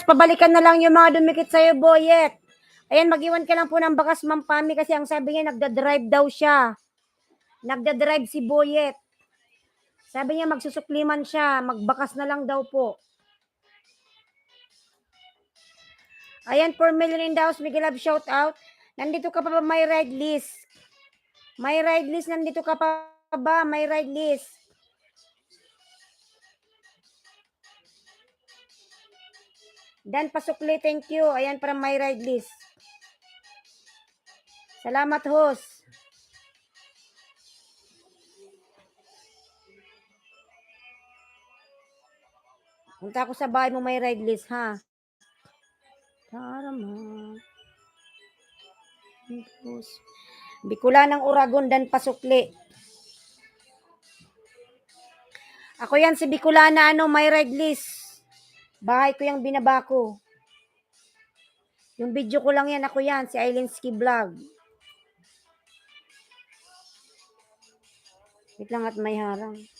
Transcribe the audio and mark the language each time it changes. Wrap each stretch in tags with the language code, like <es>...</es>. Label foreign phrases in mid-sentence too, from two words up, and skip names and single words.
<tl>Pabalikan na lang yung mga dumikit sa'yo, Boyet. Ayan, mag-iwan ka lang po ng bakas, Ma'am Pami, kasi ang sabi niya, nagda-drive daw siya. Nagda-drive si Boyet. Sabi niya, magsusukliman siya. Magbakas na lang daw po.</tl> <en>Ayan, 4 million in the house. Miguel Love, shout out.</en> <tl>Nandito ka pa ba? May</tl> <en>ride list.</en> <tl>May</tl> <en>ride list.</en> <tl>Nandito ka pa ba? May</tl> <en>ride list.</en> <tl>Dan Pasukli,</tl> <en>thank you.</en> <tl>Ayan, para may</tl> <en>ride list.</en> <tl>Salamat, host. Punta ako sa bahay mo, may</tl> <en>ride list,</en> <tl>ha? Tarama. Bicolanang Uragon, Dan Pasukli. Ako yan, si Bicolana, may</tl> <en>ride list.</en> <tl>Bahay ko yung binaba ko. Yung video ko lang yan, ako yan, si Ailinski Vlog. Wait lang at may harang.</tl>